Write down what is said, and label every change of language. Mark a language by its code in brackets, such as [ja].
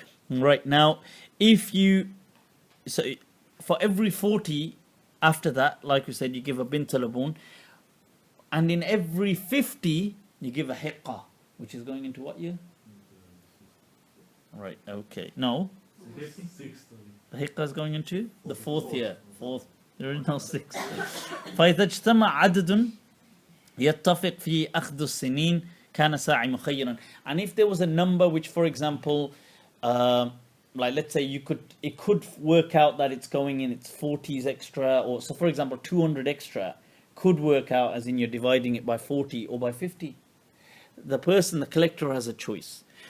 [en] Right now, so for every 40 after that, like we said, you give a bint labun, and in every 50 you give a hiqqa, which is going into what year? Right, okay. No. The hiqqa is going into the 4th year. 4th. There is no 6. [ar] فإذا اجتمع عدد يتفق في أخذ السنين كان ساعي مخيرا. [en] And if there was a number which, for example, like let's say it could work out that it's going in its 40s extra, or so for example 200 extra could work out as in you're dividing it by 40 or by 50. The collector has a choice.